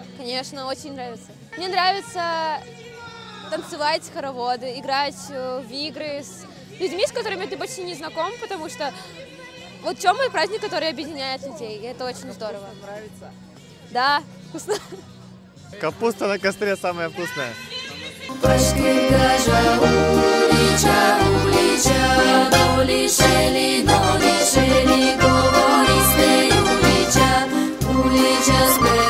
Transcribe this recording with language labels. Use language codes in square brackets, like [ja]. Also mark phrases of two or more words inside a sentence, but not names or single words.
[ru] Конечно, очень нравится. Мне нравится танцевать хороводы, играть в игры с людьми, с которыми ты почти не знаком, потому что вот Чомер — праздник, который объединяет людей, и это очень здорово. Нравится? Да, вкусно. Капуста на костре самая вкусная. [koi] Пашки гажа улича, улича, долишели, долишели, говористы улича, улича.